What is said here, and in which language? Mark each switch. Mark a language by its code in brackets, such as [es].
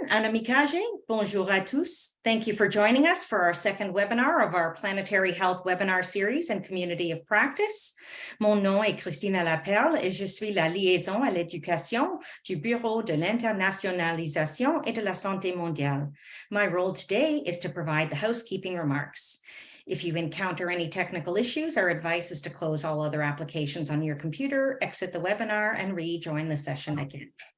[fr] Anna Mikage, bonjour à tous. [en] Thank you for joining us for our second webinar of our Planetary Health webinar series and Community of Practice. [fr] Mon nom est Christina Laperle et je suis la liaison à l'éducation du Bureau de l'Internationalisation et de la Santé mondiale. [en] My role today is to provide the housekeeping remarks. If you encounter any technical issues, our advice is to close all other applications on your computer, exit the webinar, and rejoin the session again.